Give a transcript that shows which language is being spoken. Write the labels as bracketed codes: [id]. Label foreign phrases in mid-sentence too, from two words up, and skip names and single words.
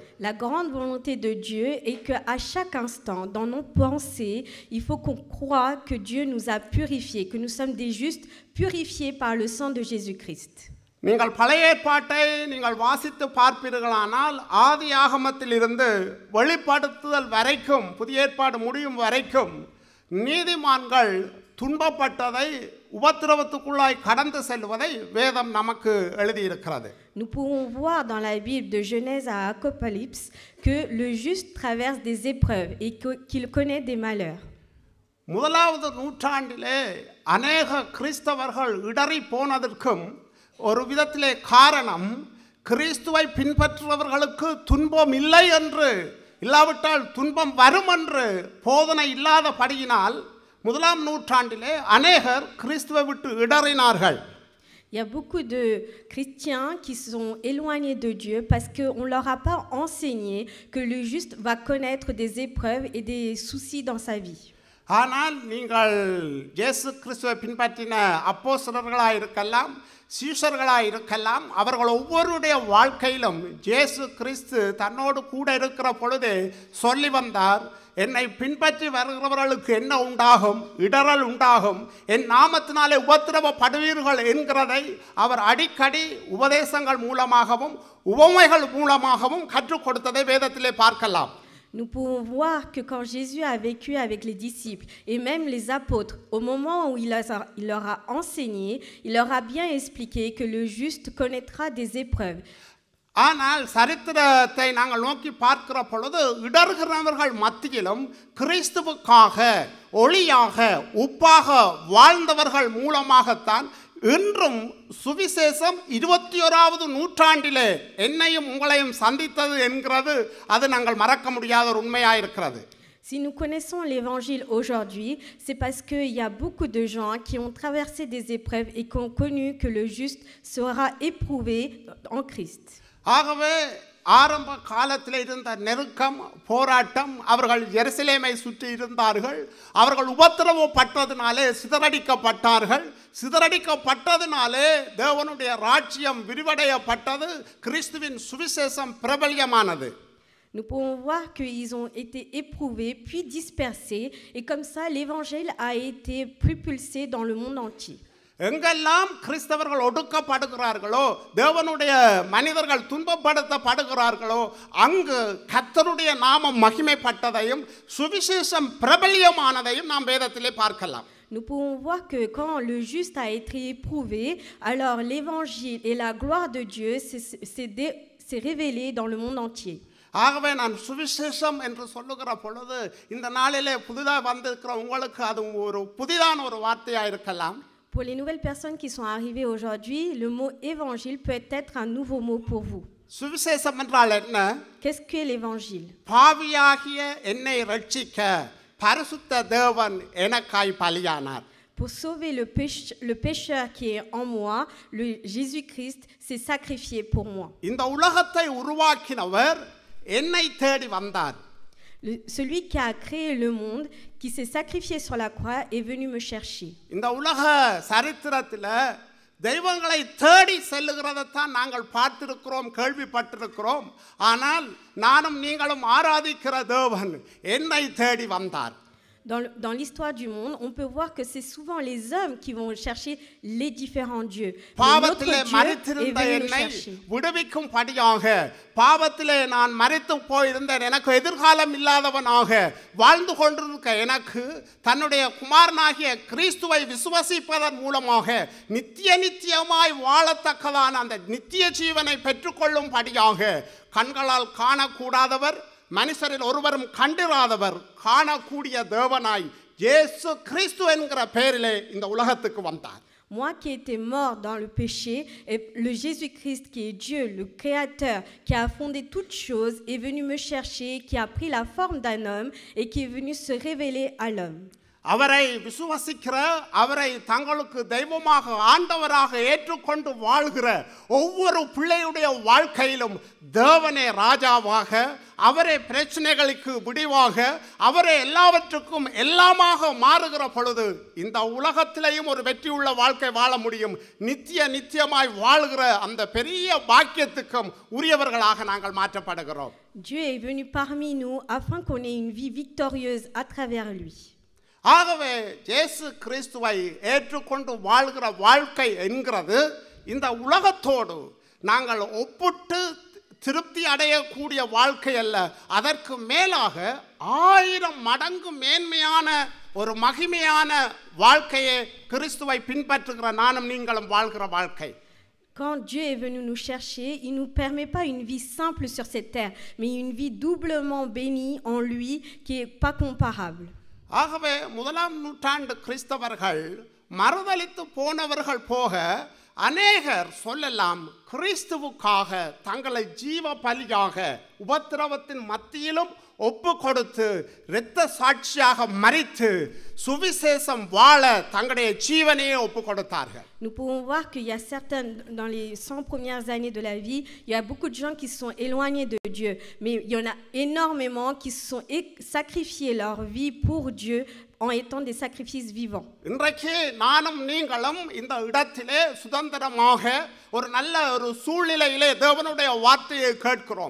[fr] La grande volonté de Dieu est qu'à chaque instant, dans nos pensées, il faut qu'on croie que Dieu nous a purifiés, que nous sommes des justes purifiés par le sang de Jésus-Christ. [ta] நீங்கள் பழைய ஏற்பாட்டை நீங்கள் வாசித்து பார்ப்பீர்களானால் ஆதி ஆகமத்திலிருந்து வெளிப்படுத்துதல் வரைக்கும் புதிய ஏற்பாடு முடியும் வரைக்கும் நீதிமான்கள் துன்பப்பட்டதை உபத்திரவத்துக்குள்ளாய் கடந்து செல்வதை வேதம் நமக்கு எழுதியிருக்கிறது. [fr] Nous pouvons voir dans la Bible de Genèse à Apocalypse que le juste traverse des épreuves et qu'il connaît des malheurs. [ta] முதலாவது நூற்றாண்டிலே அநேக கிறிஸ்தவர்கள் இடறி போனதற்கும் ஒரு விதத்திலே காரணம் கிறிஸ்துவை பின்பற்றுபவர்களுக்கு துன்பம் இல்லை என்று இல்லாவிட்டால் துன்பம் வரும் என்று போதனை இல்லாதபடியினால் முதலாம் நூற்றாண்டிலே அநேகர் கிறிஸ்துவை விட்டு இடறினார்கள். [fr] Il y a beaucoup de chrétiens qui sont éloignés de Dieu parce qu'on ne leur a pas enseigné que le juste va connaître des épreuves et des soucis dans sa vie. [ta] ஆனால் நீங்கள் இயேசு கிறிஸ்துவை பின்பற்றின அப்போஸ்தலர்களாக இருக்கலாம், சீஷர்களாக இருக்கலாம், அவர்கள் ஒவ்வொருடைய வாழ்க்கையிலும் இயேசு கிறிஸ்து தன்னோடு கூட இருக்கிற பொழுது சொல்லி வந்தார், என்னை பின்பற்றி வருகிறவர்களுக்கு என்ன உண்டாகும்? இடறல் உண்டாகும், என் நாமத்தினாலே உபத்திரவப்படுவீர்கள் என்கிறதை அவர் அடிக்கடி உபதேசங்கள் மூலமாகவும் உவமைகள் மூலமாகவும் கற்றுக் கொடுத்ததை வேதத்திலே பார்க்கலாம். [fr] Nous pouvons voir que quand Jésus a vécu avec les disciples et même les apôtres, au moment où il leur a enseigné, il leur a bien expliqué que le juste connaîtra des épreuves. [ta] ஆனால் சரித்திரத்தை நாங்கள் நோக்கி பார்க்கிற பொழுது இடர்கிறவர்கள் மத்தியிலும் கிறிஸ்துவுக்காக ஒளியாக உப்பாக வாழ்ந்தவர்கள் மூலமாகத்தான் இன்றும் சுவிசேஷம் 21வது நூற்றாண்டிலே என்னையும் உங்களையும் சந்தித்தது என்கிறது அது நாங்கள் மறக்க முடியாத ஒரு உண்மையாக இருக்கிறது. [fr] Si nous connaissons l'évangile aujourd'hui, c'est parce qu'il y a beaucoup de gens qui ont traversé des épreuves et qui ont connu que le juste sera éprouvé en Christ. [ta] ஆகவே ஆரம்ப காலத்தில் இருந்த நெருக்கம், போராட்டம், அவர்கள் எருசலேமை சுற்றி இருந்தார்கள், அவர்கள் உபத்திரவப்பட்டதினாலே சிதறடிக்கப்பட்டார்கள், சிதறடிக்கப்பட்டதினாலே தேவனுடைய ராஜ்யம் விரிவடையப்பட்டது, கிறிஸ்துவின் சுவிசேஷம் பிரபல்யமானது. [fr] Nous pouvons voir qu'ils ont été éprouvés puis dispersés et comme ça l'évangile a été propulsé dans le monde entier. [ta] எங்கெல்லாம் கிறிஸ்தவர்கள் ஒடுக்கப்படுகிறார்களோ, தேவனுடைய மனிதர்கள் துன்பப்படுத்தப்படுகிறார்களோ, அங்கு கர்த்தருடைய நாமம் மகிமைப்பட்டதையும் சுவிசேஷம் பிரபல்யமானதையும் நாம் வேதத்திலே பார்க்கலாம். [fr] Nous pouvons voir que quand le juste a été éprouvé, alors l'évangile et la gloire de Dieu s'est révélé dans le monde entier. [ta] ஆகவே நான் சுவிசேஷம் என்று சொல்லுகிற பொழுது இந்த நாளிலே புதிதாக வந்திருக்கிற உங்களுக்கு அது ஒரு புதிதான ஒரு வார்த்தையாக இருக்கலாம். [fr] Pour les nouvelles personnes qui sont arrivées aujourd'hui, le mot évangile peut être un nouveau mot pour vous. [ta] சுவிசேஷம் என்றால் என்ன? [fr] Qu'est-ce que l'évangile? [ta] பாவியாகிய என்னை ரட்சிக்க பரிசுத்த தேவன் எனக்காய் பலியானார். [fr] Pour sauver le pécheur qui est en moi, Jésus-Christ s'est sacrifié pour moi. [ta] இந்த உலகத்தை உருவாக்கினவர் என்னை தேடி வந்தார். [fr] Celui qui a créé le monde, qui s'est sacrifié sur la croix, est venu me chercher. [ta] இந்த உலக சரித்திரத்தில் தெய்வங்களை தேடி செல்லுகிறதைத்தான் நாங்கள் பார்த்திருக்கிறோம், கேள்விப்பட்டிருக்கிறோம். ஆனால் நானும் நீங்களும் ஆராதிக்கிற தேவன் என்னை தேடி வந்தார். [fr] Dans l'histoire du monde, on peut voir que c'est souvent les hommes qui vont chercher les différents dieux. Mais notre Dieu est venu nous chercher. [ta] விடுவிக்கும்படியாக பாவத்திலே நான் மரித்து போயிருந்தேன், எனக்கு எதிர்காலம் இல்லாதவனாக வாழ்ந்து கொண்டிருக்க எனக்கு தன்னுடைய குமாரனாகிய கிறிஸ்துவை விசுவாசிப்பதன் மூலமாக நித்தியமாய் வாழத்தக்கதான அந்த நித்திய ஜீவனை பெற்றுக்கொள்ளும்படியாக கண்களால் காணக்கூடாதவர், மனுஷரில் ஒருவரும் கண்டிராதவர், காணக்கூடிய தேவனாய் இயேசு கிறிஸ்து என்கிற பெயரிலே இந்த உலகத்துக்கு வந்தார். [fr] Moi qui étais mort dans le péché, et le Jésus-Christ qui est Dieu, le Créateur, qui a fondé toutes choses, est venu me chercher, qui a pris la forme d'un homme et qui est venu se révéler à l'homme. [ta] அவரை விசுவாசிக்கிற, அவரை தங்களுக்கு தெய்வமாக ஆண்டவராக ஏற்றுக்கொண்டு வாழ்கிற ஒவ்வொரு பிள்ளையுடைய வாழ்க்கையிலும் தேவனே ராஜாவாக, அவரே பிரச்சனைகளுக்கு முடிவாக, அவரே எல்லாவற்றுக்கும் எல்லாமாக மாறுகிற பொழுது இந்த உலகத்திலேயும் ஒரு வெற்றியுள்ள வாழ்க்கை வாழ முடியும். நித்தியமாய் வாழ்கிற அந்த பெரிய பாக்கியத்துக்கும் உரியவர்களாக நாங்கள் மாற்றப்படுகிறோம். [fr] Dieu est venu parmi nous afin qu'on ait une vie victorieuse à travers lui. [ta] ஆகவே இயேசு கிறிஸ்துவை ஏற்றுக்கொண்டு வாழ்கிற வாழ்க்கை என்கிறது இந்த உலகத்தோடு நாங்கள் ஒப்பிட்டு திருப்தி அடையக்கூடிய வாழ்க்கை அல்ல, அதற்கு மேலாக 1000 மடங்கு மேன்மையான ஒரு மகிமையான வாழ்க்கையை கிறிஸ்துவை பின்பற்றுகிற நானும் நீங்களும் வாழ்கிற வாழ்க்கை. [fr] Quand Dieu est venu nous chercher, il ne nous permet pas une vie simple sur cette terre, mais une vie doublement bénie en lui qui n'est pas comparable. [ta] ஆகவே 1ஆம் நூற்றாண்டு கிறிஸ்தவர்கள் மறுதலித்து போனவர்கள் போக அநேகர் சொல்லலாம், கிறிஸ்துவுக்காக தங்களை ஜீவ பலியாக உபத்திரவத்தின் மத்தியிலும் ஒப்பு கொடுத்து இரத்த சாட்சியாக மரித்து சுவிசேஷம் வாழ தங்களுடைய ஜீவனையே ஒப்பு கொடுத்தார்கள். [fr] Nous pouvons voir qu'il y a certaines, dans les 100 premières années de la vie, il y a beaucoup de gens qui se sont éloignés de Dieu, mais il y en a énormément qui se sont sacrifiés leur vie pour Dieu en étant des sacrifices vivants. [ta] இன்றைக்கு நானும் நீங்களும் இந்த இடத்திலே சுதந்திரமாக ஒரு நல்ல ஒரு சூழ்நிலையிலே தேவனுடைய வார்த்தையை கேட்கிறோம்.